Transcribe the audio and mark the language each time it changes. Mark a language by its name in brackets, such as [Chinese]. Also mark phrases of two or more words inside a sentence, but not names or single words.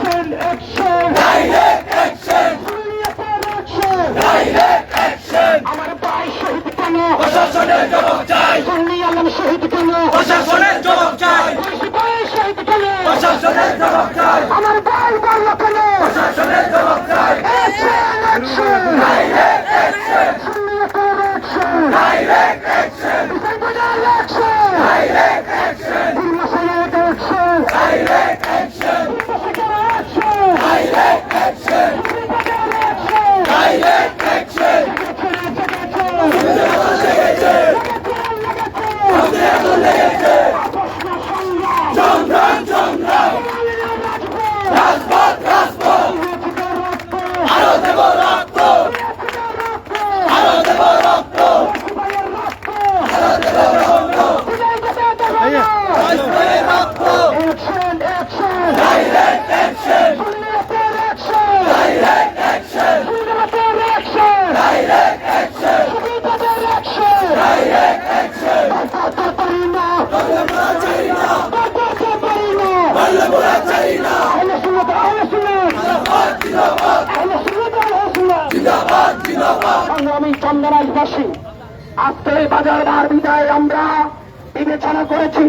[Bangla] আমার ভাই শহীদ কেন? প্রশাসনের জবাব চাই, সুন্নি আলম শহীদ কেন? প্রশাসনের জবাব চাই, ভাই শহীদ কেন? প্রশাসনের জবাব চাই, আমার ভাই বলল কেন? প্রশাসনের জবাব চাই। [English] Direct action, direct action, direct action, direct action, direct action, direct action. [Bangla] সংগ্রাম সংগ্রাম, রাজপথ রাজপথ, আরো দেব রক্ত, আরো দেব রক্ত, আরো দেব রক্ত, রাজপথের রক্ত। [English] Direct action, direct action, direct action, direct action. [Bangla] বাল্যপুরা চাই না, জিন্দাবাদ জিন্দাবাদ, জিন্দাবাদ জিন্দাবাদ। সংগ্রামী চন্দনাইশবাসী, আজকে এই বাজার বার বিদায় আমরা বিবেচনা করেছি।